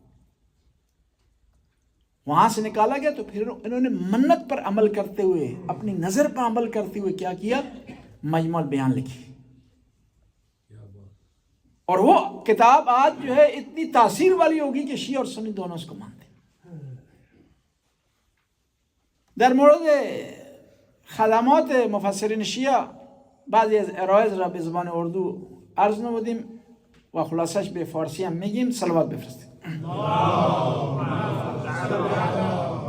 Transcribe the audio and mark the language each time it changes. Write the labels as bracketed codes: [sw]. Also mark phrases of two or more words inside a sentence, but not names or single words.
[ur] وہاں سے نکالا گیا، تو پھر انہوں نے منت پر عمل کرتے ہوئے، اپنی نظر پر عمل کرتے ہوئے کیا کیا، مجمع البیان لکھی، اور وہ کتاب آج جو ہے اتنی تاثیر والی ہوگی کہ شیعہ اور سنی دونوں اس کو مانتے ہیں۔ [fa] در مورد خدمات مفسرین شیعه بعضی از عرایض را به زبان اردو عرض نمودیم و خلاصش به فارسی هم میگیم. صلوات بفرستید.